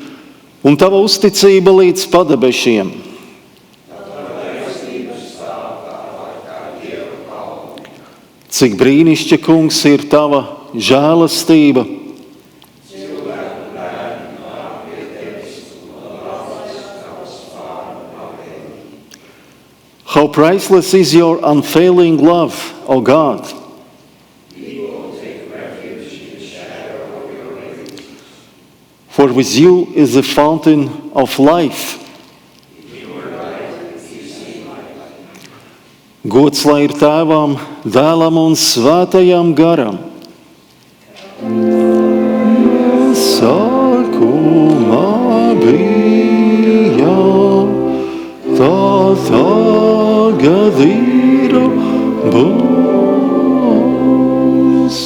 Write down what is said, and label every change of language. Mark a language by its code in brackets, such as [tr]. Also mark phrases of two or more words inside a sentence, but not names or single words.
[lv] un tava uzticība līdz padebešiem. Cik brīnišķa, Kungs, ir tava žēlastība. [en] How priceless is your unfailing love, O God. For with you is the fountain of life. [lv] Gods lai ir Tēvam, Dēlam un Svētajam garam. Sākumā bija, tā tagad ir būs.